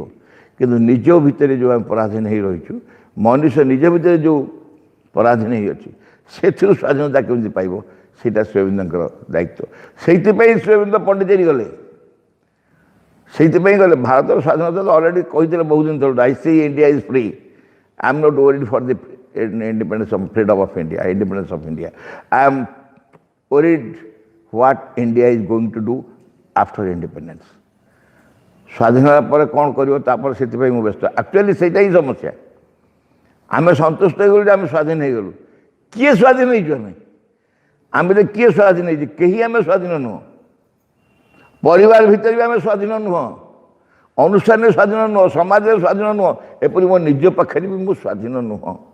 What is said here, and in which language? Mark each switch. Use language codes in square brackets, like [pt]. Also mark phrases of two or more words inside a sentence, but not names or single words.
[or] କିନ୍ତୁ ନିଜ ଭିତରେ ଯେଉଁ ଆମେ ପରାଧୀନ ହେଇ ରହିଛୁ, ମନୁଷ୍ୟ ନିଜ ଭିତରେ ଯେଉଁ ପରାଧୀନ ହେଇଅଛି ସେଥିରୁ ସ୍ୱାଧୀନତା କେମିତି ପାଇବ, ସେଇଟା ଶ୍ରୀଅରବିନ୍ଦଙ୍କର ଦାୟିତ୍ୱ। ସେଇଥିପାଇଁ ଶ୍ରୀଅରବିନ୍ଦ ପଣ୍ଡିଚେରୀ ଗଲେ। ସେଇଥିପାଇଁ ଗଲେ। ଭାରତର ସ୍ୱାଧୀନତା ତ ଅଲରେଡ଼ି କହିଥିଲେ ବହୁତ ଦିନ ତଳୁ, [en] I see India is free, I am not worried for the independence of freedom of India, independence of India. I am worried what India is going to do after independence. [or] ସ୍ୱାଧୀନତା ପରେ କ'ଣ କରିବ ତାପରେ, ସେଥିପାଇଁ ମୁଁ ବ୍ୟସ୍ତ। ଆକ୍ଚୁଆଲି ସେଇଟା ହିଁ ସମସ୍ୟା। ଆମେ ସନ୍ତୁଷ୍ଟ ହେଇଗଲୁ ଯେ ଆମେ ସ୍ୱାଧୀନ ହେଇଗଲୁ। କିଏ ସ୍ୱାଧୀନ ହେଇଛୁ? ଆମେ ତ କିଏ ସ୍ୱାଧୀନ ହେଇଛୁ? କେହି ଆମେ ସ୍ୱାଧୀନ ନୁହଁ। ପରିବାର ଭିତରେ ବି ଆମେ ସ୍ୱାଧୀନ ନୁହଁ, ଅନୁଷ୍ଠାନରେ ସ୍ୱାଧୀନ ନୁହଁ, ସମାଜରେ ସ୍ୱାଧୀନ ନୁହଁ, ଏପରି ମୋ ନିଜ ପାଖରେ ବି ମୁଁ ସ୍ୱାଧୀନ ନୁହଁ।